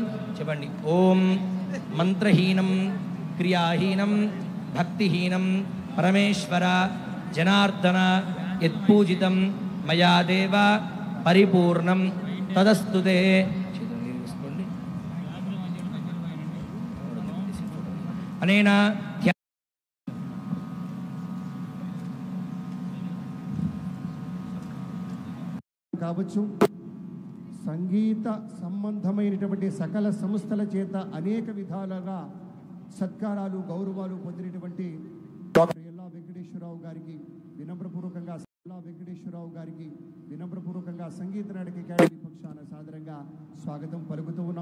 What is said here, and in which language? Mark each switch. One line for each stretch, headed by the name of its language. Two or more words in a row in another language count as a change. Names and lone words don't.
Sanskrit: చెప్పండి ओम मंत्रहीनं क्रियाहीनं भक्तिहीनं परमेश्वर जनार्दन यत्पूजितं मया देव परिपूर्णं तदस्तु ते। अनेन
Telugu: కావచ్చు సంగీత సంబంధమైనటువంటి సకల సంస్థల చేత అనేక విధాలుగా సత్కారాలు గౌరవాలు పొందినటువంటి డాక్టర్ ఎల్లా వెంకటేశ్వరరావు గారికి వినమ్రపూర్వకంగా సంగీత నాటక అకాడమీ పక్షాన సాదరంగా స్వాగతం పలుకుతూ ఉన్నాం.